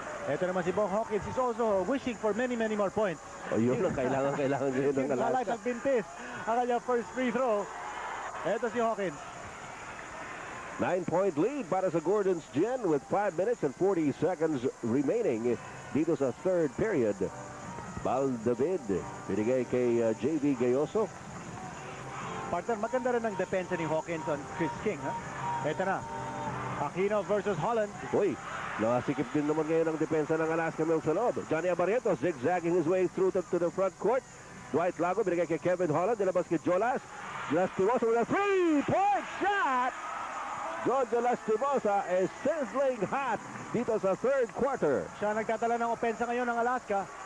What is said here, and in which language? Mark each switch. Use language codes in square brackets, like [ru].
[tl] Ito naman si [en] Bong Hawkins is also wishing for many, many more points. [tl] O yun ang kailangan ngayon ng Alaska. Nagbintis ang kanyang first free throw. Ito si Hawkins. [en] 9-point lead para sa Gordon's Gin with 5 minutes and 40 seconds remaining [tl] dito sa [en] third period. [tl] Bal David, binigay kay JV Gayoso. Partner, maganda rin ang depensa ni Hawkins on Chris King. Ito na. [en] Aquino versus Holland. [tl] Uy, nakasikip din naman ngayon ang depensa ng Alaska Milk sa loob. [en] Johnny Abarrientos zigzagging his way through to the front court. Dwight Lago, [tl] binigay kay [en] Kevin Holland. [tl] Nilabas kay [en] Jolas. Lastimosa with a 3-point shot. Jojo Lastimosa is sizzling hot [tl] dito sa [en] third quarter. [tl] Siya nagtatala ng opensa ngayon ng Alaska.